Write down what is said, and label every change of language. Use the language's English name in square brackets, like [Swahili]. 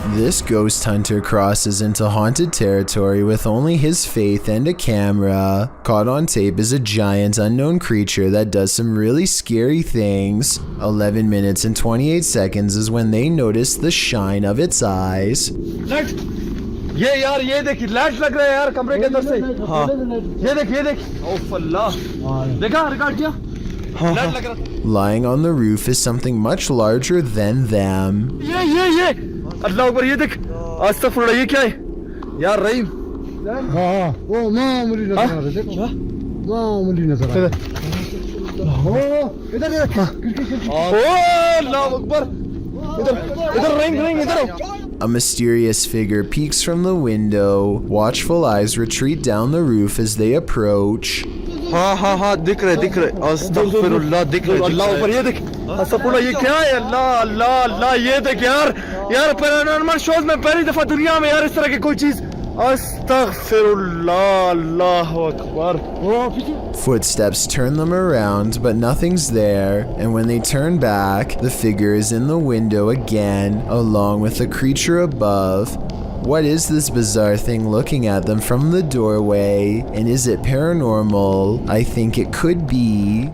[English] This ghost hunter crosses into haunted territory with only his faith and a camera. Caught on tape is a giant unknown creature that does some really scary things. 11 minutes and 28 seconds is when they notice the shine of its eyes. [Hindi] ये यार ये देख light लग रहा है यार कमरे के अंदर से हाँ ये देख ओफ अल्लाह देखा रिकॉर्ड किया लाइट लग रहा [English] Lying on the roof is something much larger than them. [Hindi] ये अल्लाह अकबर ये देख अस्तगफुरुल्लाह ये क्या है यार रहीम हाँ वो मामूली नजर आ रहा है देखो मामूली नजर आ रहा है इधर ओ अल्लाह अकबर इधर रिंग इधर [English] A mysterious figure peeks from the window. Watchful eyes retreat down the roof as they approach. [Hindi] हाँ दिख रहे अस्तगफिरुल्लाह दिख रहे अल्लाह ऊपर ये देख अस्तगफिरुल्लाह ये क्या है अल्लाह ये देख यार पैरानॉर्मल शोज में पहली दफा दुनिया में यार इस तरह की कोई चीज अस्तगफिरुल्लाह अल्लाह Akbar [English] Footsteps turn them around, but nothing's there, and when they turn back, the figure is in the window again, along with the creature above. What is this bizarre thing looking at them from the doorway? And is it paranormal? I think it could be.